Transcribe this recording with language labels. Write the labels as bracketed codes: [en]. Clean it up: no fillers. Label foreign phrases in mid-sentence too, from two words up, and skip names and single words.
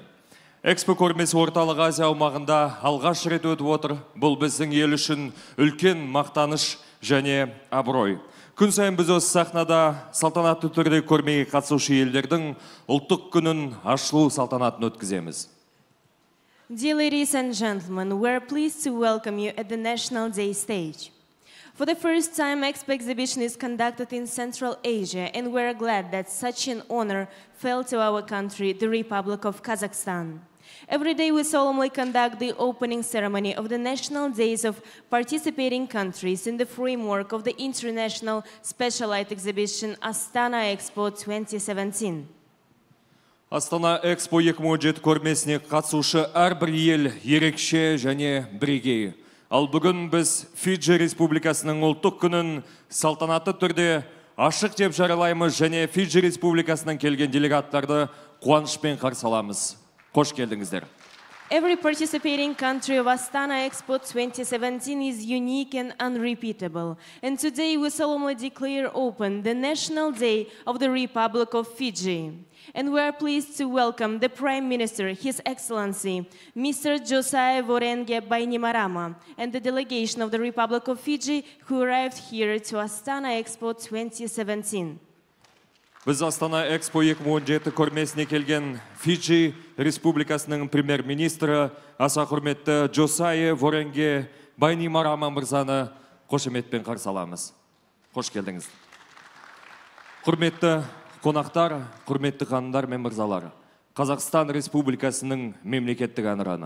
[kk] Экспо көрмесі орталық Азия аумағында алғаш рет өтіп отыр. Бұл біздің ел үшін үлкен мақтаныш және абырой. Күн сайын біз осы сахнада салтанатты түрде көрмеге қатысушы елдердің ұлттық күнін ашылу салтанатын өткіземіз. [en] Dear ladies and gentlemen, we're pleased to welcome you at the National Day stage. For the first time, Expo exhibition is conducted in Central Asia, and we're glad that such an honor fell to our country, the Republic of Kazakhstan. Every day we solemnly conduct the opening ceremony of the national days of participating countries in the framework of the International Specialized Exhibition Astana Expo 2017. [kk] Астана Экспо 2017 көрмесіне қатысушы әрбір ел ерекше және бірегей. Ал бүгін біз Фиджи Республикасының ұлттық күнін салтанатты түрде ашық деп жариялаймыз және Фиджи Республикасынан келген делегаттарды қуанышпен қарсы аламыз. Қош келдіңіздер. [en] Every participating country of Astana Expo 2017 is unique and unrepeatable. And today we solemnly declare open the National Day of the Republic of Fiji. And we are pleased to welcome the Prime Minister, His Excellency, Mr. Josiah Vorenge Bainimarama, and the delegation of the Republic of Fiji who arrived here to Astana Expo 2017. [kk] Біз Астана Экспо 2017 көрмесіне келген Фиджи Республикасының премьер-министрі аса құрметті Джосайя Vorenge Bainimarama мырзаны қошеметпен қарсы аламыз. Қош келдіңіз. Құрметті қонақтар, құрметті ханымдар мен мырзалар, Қазақстан Республикасының мемлекеттік әнұраны.